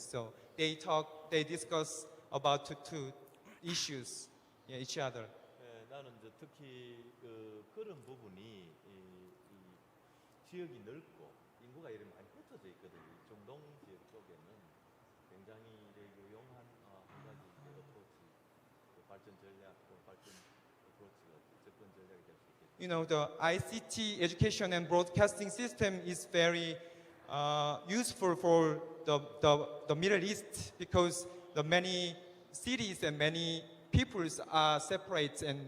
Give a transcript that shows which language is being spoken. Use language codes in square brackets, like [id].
[en] So they discuss about two issues each other. [ko] 나는 이제 특히 그런 부분이 이 지역이 넓고 인구가 이렇게 많이 흩어져 있거든요. 이 중동 지역 쪽에는 굉장히 유용한 한 가지 어프로치, 발전 전략, 발전 어프로치가 접근 전략이 될 수 있겠죠. [en] You know, the ICT education and broadcasting system is very useful for the Middle East because the many cities and many peoples are separate.